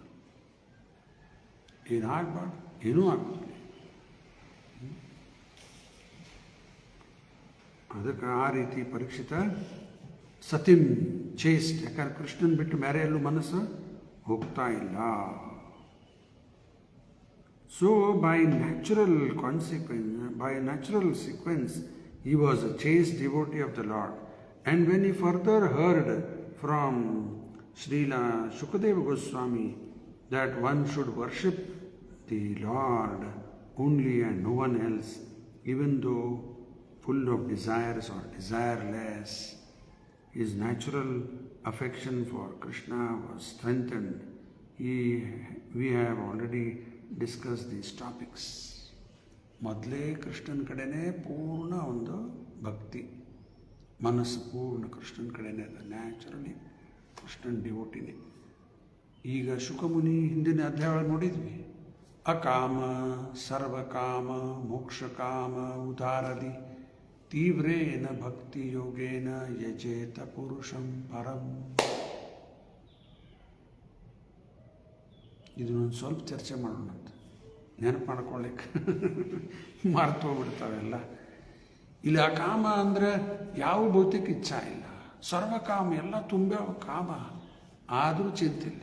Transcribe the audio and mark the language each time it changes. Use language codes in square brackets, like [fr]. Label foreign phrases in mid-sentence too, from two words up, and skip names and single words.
[kn] ಏನಾಗಬಾರ್ದು, ಏನೂ ಆಗೋದಿಲ್ಲ. ಅದಕ್ಕೆ ಆ ರೀತಿ ಪರೀಕ್ಷಿತ ಸತಿಂ ಚೇಸ್ಟ್, ಯಾಕಂದ್ರೆ ಕೃಷ್ಣನ್ ಬಿಟ್ಟು ಬೇರೆ ಎಲ್ಲೂ ಮನಸ್ಸು ಹೋಗ್ತಾ ಇಲ್ಲ. [en] So by natural sequence, he was a chaste devotee of the Lord. And when he further heard from Srila Shukadeva Goswami that one should worship the Lord only and no one else, even though full of desires or desireless, his natural affection for Krishna was strengthened. We have already discuss these topics. [kn] ಮೊದಲೇ ಕೃಷ್ಣನ ಕಡೆನೇ ಪೂರ್ಣ ಒಂದು ಭಕ್ತಿ, ಮನಸ್ಸು ಪೂರ್ಣ ಕೃಷ್ಣನ ಕಡೆನೇ ಅದ. ನ್ಯಾಚುರಲಿ ಕೃಷ್ಣನ ಡಿವೋಟಿನೇ. ಈಗ ಶುಕಮುನಿ ಹಿಂದಿನ ಅಧ್ಯಾಯ ನೋಡಿದ್ವಿ. [sa] ಅಕಾಮ ಸರ್ವಕಾಮ ಮೋಕ್ಷಕಾಮ ಉದಾರದಿ ತೀವ್ರೇನ ಭಕ್ತಿ ಯೋಗೇನ ಯಜೇತ ಪುರುಷಂ ಪರಂ. [kn] ಇದನ್ನೊಂದು ಸ್ವಲ್ಪ ಚರ್ಚೆ ಮಾಡೋಣ ಅಂತ, ನೆನಪು ಮಾಡ್ಕೊಳ್ಳಿಕ್ಕೆ ಮರ್ತು ಹೋಗ್ಬಿಡ್ತಾವೆಲ್ಲ. ಇಲ್ಲಿ ಆ ಕಾಮ ಅಂದರೆ ಯಾವ ಭೌತಿಕ ಇಚ್ಛಾ ಇಲ್ಲ. ಸರ್ವಕಾಮ ಎಲ್ಲ ತುಂಬ್ಯಾವ ಕಾಮ, ಆದರೂ ಚಿಂತಿಲ್ಲ.